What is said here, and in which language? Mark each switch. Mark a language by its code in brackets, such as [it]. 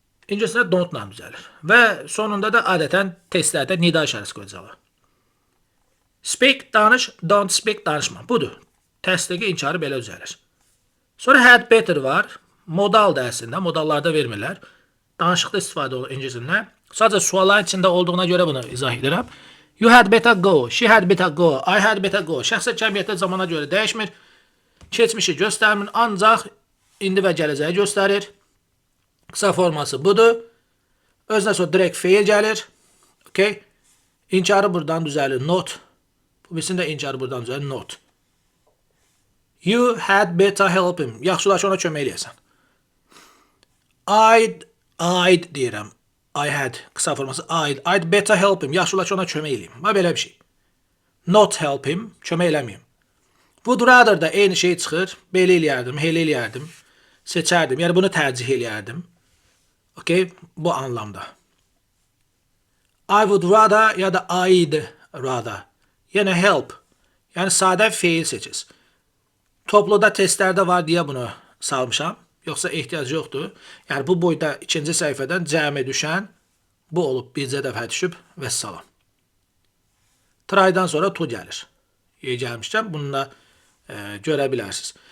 [az] İngiliscə don't-la düzəlir. Və sonunda da adətən testlərdə nida işarəsi qoyacaqlar. Speak, danış, don't speak, danışma. Budur. Testdəki inkarı belə düzəlir. Sonra had better var. Modal da əslində, modallarda vermirlər. Danışıqda istifadə olur ingiliscə. Sadəcə sualların içində olduğuna görə bunu izah edirəm. [en] You had better go, she had better go, I had better go. [az] Şəxsə kəmiyyətdə zamana görə dəyişmir. Keçmişi göstərmir, ancaq indi və gələcəyi göstərir. Qısa forması budur. Özünə sonra direkt feil gəlir. Okay? İnkarı buradan düzəlir, not. Bu birisinin də inkarı buradan düzəlir, not. [en] You had better help him. [az] Yaxşılaş ona kömək eləyəsən. I'd deyirəm. [en] I had, [az] qısa forması [en] I'd better help him. [az] Yaxşılaş ona kömək eləyim. Və belə bir şey. [en] Not help him, [az] kömək eləməyim. Would rather da eyni şey çıxır. Belə eləyərdim, elə eləyərdim. Seçərdim. Yəni bunu tərcih eləyərdim. Okay? Bu anlamda. [en] I would rather ya da I'd rather. [az] Yəni help. Yəni sadə feil seçiz. Topluda testlərdə var deyə bunu salmışam. Yoxsa ehtiyac yoxdur. Yəni bu boyda ikinci səhifədən cəmi düşən bu olub bircə dəfə düşüb və salam. Try'dan sonra to gəlir. Gəlmişkən bununla görə bilərsiniz.